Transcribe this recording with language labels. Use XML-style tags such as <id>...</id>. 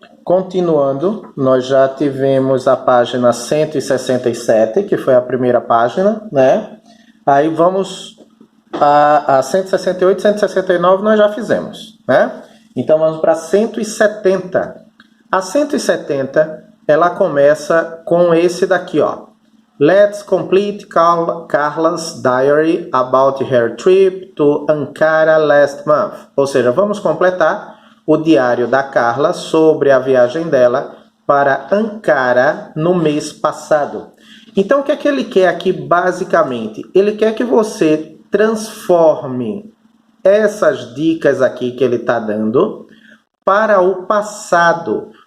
<pt>Continuando, nós já tivemos a página 167, que foi a primeira página, né? Aí vamos a 168, 169 nós já fizemos, né? Então vamos para 170. A 170, ela começa com esse daqui, ó.</pt> <en>Let's complete Carla's diary about her trip to Ankara last month.</en> <pt>Ou seja, vamos completar o diário da Carla sobre a viagem dela para Ankara no mês passado. Então, o que é que ele quer aqui basicamente? Ele quer que você transforme essas dicas aqui que ele está dando para o passado.</pt>